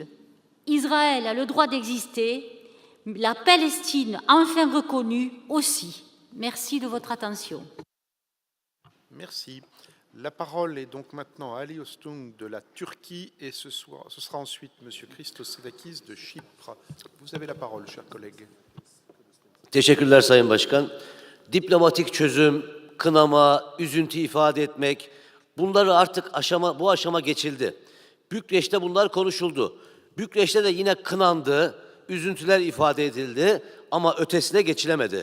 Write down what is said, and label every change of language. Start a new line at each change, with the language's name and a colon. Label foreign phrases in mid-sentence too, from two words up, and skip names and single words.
French: Israël a le droit d'exister, la Palestine enfin reconnue aussi. Merci de votre attention. Merci. La parole est donc maintenant à Ali Öztung de la Turquie et ce sera ensuite M. Christosedakis de Chypre. Vous avez la parole, chers collègues.
Turkish: Teşekkürler Sayın Başkan. Diplomatik çözüm, kınama, üzüntü ifade etmek, bunları artık bu aşama geçildi. Bükreş'te bunlar konuşuldu. Bükreş'te de yine kınandı, üzüntüler ifade edildi ama ötesine geçilemedi.